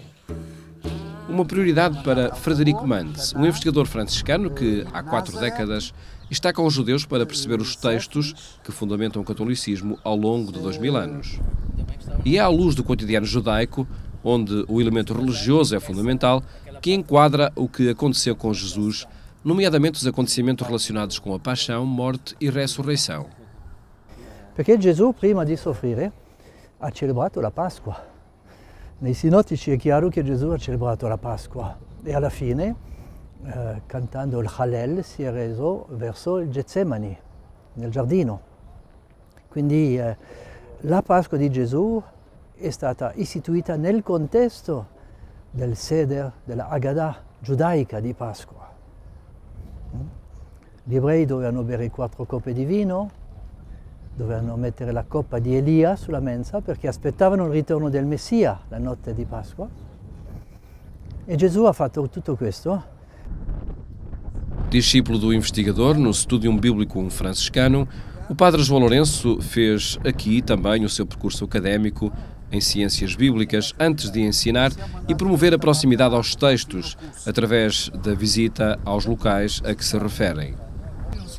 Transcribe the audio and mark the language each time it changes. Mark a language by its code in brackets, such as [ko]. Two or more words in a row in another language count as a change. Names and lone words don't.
[pt] Uma prioridade para Frederico Manz, um investigador franciscano que, há 4 décadas, está com os judeus para perceber os textos que fundamentam o catolicismo ao longo de 2000 anos. E é à luz do cotidiano judaico, onde o elemento religioso é fundamental, que enquadra o que aconteceu com Jesus, nomeadamente os acontecimentos relacionados com a paixão, morte e ressurreição. [it] Perché Gesù, prima di soffrire, ha celebrato la Pasqua. Nei sinottici è chiaro che Gesù ha celebrato la Pasqua e alla fine, cantando il Hallel, si è reso verso il Getsemani, nel giardino. Quindi la Pasqua di Gesù è stata istituita nel contesto del Seder, della Haggadah giudaica di Pasqua. Gli ebrei dovevano bere 4 coppe di vino, dovevano mettere la coppa di Elia sulla mensa perché aspettavano il ritorno del Messia la notte di Pasqua. E Gesù ha fatto tutto questo. [pt] Discípulo do investigador no Studium Biblicum franciscano, o Padre João Lourenço fez aqui também o seu percurso académico em ciências bíblicas antes de ensinar e promover a proximidade aos textos através da visita aos locais a que se referem.